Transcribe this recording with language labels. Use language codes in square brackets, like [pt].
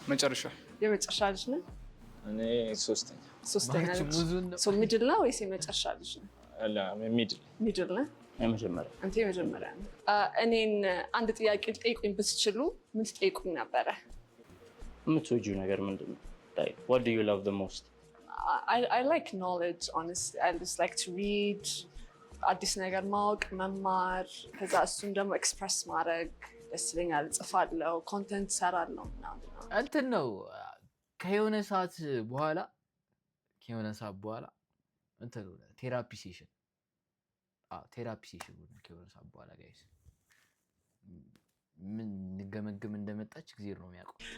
[am] መጨረሻ። የመጨረሻ ልጅ ነህ? እኔ ሶስተኛ ልጅ። ሚድል ነው ወይስ የመጨረሻ ልጅ ነው? ሚድል ነህ? የመጀመሪያ። አንተ የመጀመሪያ ነህ። እኔን አንድ ጥያቄ ጠይቁኝ ብትችሉ ምን ትጠይቁኝ ነበረ? የምትወጂው ነገር ምንድን ነው? [en] What do you love the most? I like knowledge, honestly. I just like to read. [am] አዲስ ነገር ማወቅ፣ መማር፣ ከዛ እሱን ደግሞ ኤክስፕረስ ማድረግ ደስ ይለኛል። እጽፋለሁ፣ ኮንተንት እሰራለሁ ምናምን። እንትን ነው ከየሆነ ሰዓት በኋላ ከሆነ ሰዓት በኋላ እንትን ቴራፒ ሴሽን ቴራፒ ሴሽን ከሆነ ሰዓት በኋላ ጋይስ ምን ንገመግም እንደመጣች ጊዜ ነው የሚያውቀው።